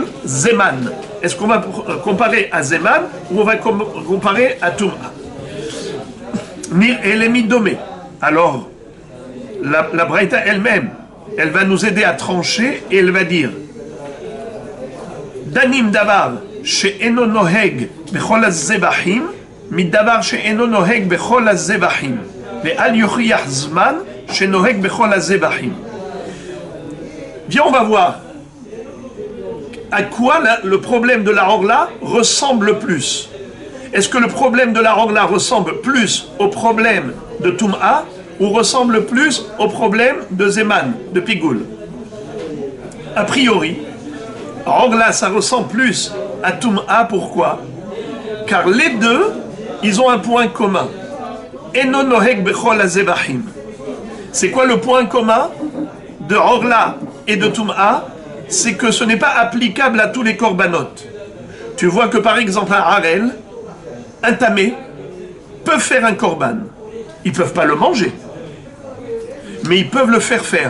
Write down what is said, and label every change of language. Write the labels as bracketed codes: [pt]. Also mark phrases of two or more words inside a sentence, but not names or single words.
[fr] Zeman. Est-ce qu'on va comparer à Zeman ou on va comparer à tum'a? Elle est midomé. Alors, la Braïta elle-même, elle va nous aider à trancher et elle va dire [he] דנים דבר שאינו נוהג בכל הזבחים מדבר שאינו נוהג בכל הזבחים ואל יוכיח זמן שנוהג בכל הזבחים. [fr] Viens, on va voir à quoi le problème de la Orla ressemble le plus. Est-ce que le problème de la Orla ressemble plus au problème de Toum'a ou ressemble plus au problème de Zeman, de Pigoul? A priori, Orla, ça ressemble plus à Toum'a. Pourquoi? Car les deux, ils ont un point commun. [he] אינו נוהג בכל הזבחים. [fr] C'est quoi le point commun de Orla et de Toum'a? C'est que ce n'est pas applicable à tous les corbanotes. Tu vois que par exemple un harel, un tamé, peuvent faire un korban. Ils ne peuvent pas le manger. Mais ils peuvent le faire faire.